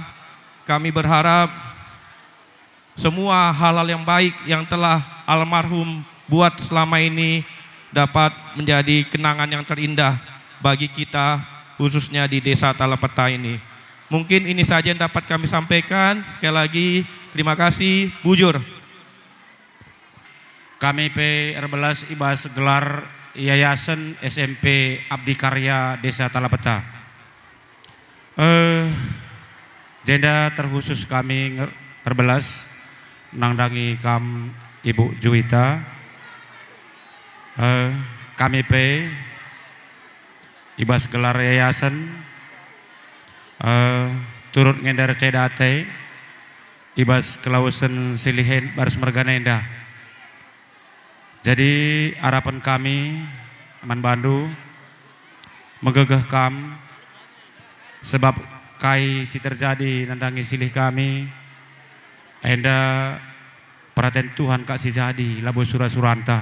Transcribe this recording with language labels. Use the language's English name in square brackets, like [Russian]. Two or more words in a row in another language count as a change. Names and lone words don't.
[Indonesian] Kami berharap semua hal-hal yang baik yang telah almarhum buat selama ini dapat menjadi kenangan yang terindah bagi kita, khususnya di Desa Talapeta ini. Mungkin ini saja yang dapat kami sampaikan. Sekali lagi terima kasih. [Batak Karo] Bujur. Kami P11 ibas gelar Yayasan SMP Abdi Karya Desa Talapeta. Jenda terkhusus kami R11 nangdangi kam Ibu Juwita. Kami P ibas gelar yayasan turut ngendar cedate ibas kelausan silihen baris merganenda. [Indonesian] Jadi harapan kami [Batak Karo] Aman Bandu menggegeh kam sebab kai si terjadi nandangi silih kami enda perhatian Tuhan kak si jadi labu suranta.